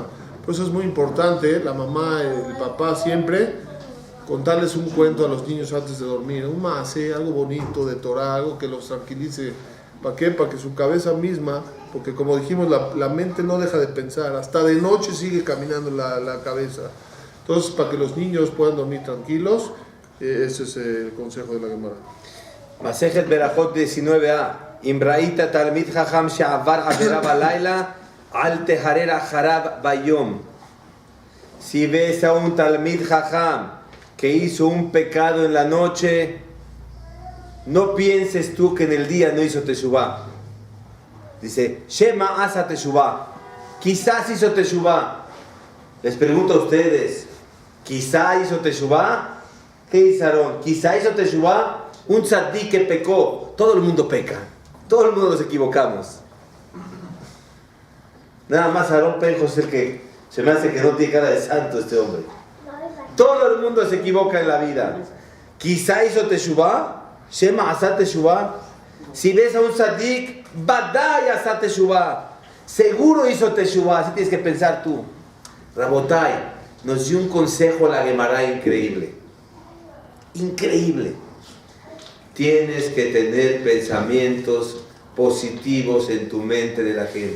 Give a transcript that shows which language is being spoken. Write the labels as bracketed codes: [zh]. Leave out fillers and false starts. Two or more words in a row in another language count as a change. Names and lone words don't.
[es] Por eso es muy importante, la mamá, el papá siempre contarles un cuento a los niños antes de dormir, un maasé, algo bonito de Torah, algo que los tranquilice. ¿Para qué? Para que su cabeza misma, porque como dijimos, la mente no deja de pensar, hasta de noche sigue caminando la cabeza. Entonces, para que los niños puedan dormir tranquilos, ese es el consejo de la Gemara. Masejet Berajot 19a. [he] אם ראית תלמיד חכם שעבר עבירה בלילה אל תהרהר אחריו ביום. [es] Si ves a un talmid jajam que hizo un pecado en la noche, no pienses tú que en el día no hizo teshuvah. Dice, [he] שמא עשה תשובה. [es] Quizás hizo teshuvah. Les pregunto a ustedes, ¿quizá hizo teshuvah? ¿Qué dice Aarón? ¿Quizá hizo teshuvah? Un tzaddik que pecó. Todo el mundo peca. Todo el mundo nos equivocamos. Nada más Aarón Penjo es el que se me hace que no tiene cara de santo este hombre. Todo el mundo se equivoca en la vida. Quizá hizo teshuvah, [he] שמא עשה תשובה. [es] Si ves a un tzaddik, [he] בודאי עשה תשובה. [es] Seguro hizo teshuvah. Así tienes que pensar tú. Rabotai nos dio un consejo la Gemara increíble. Increíble. Tienes que tener pensamientos positivos en tu mente de la gente.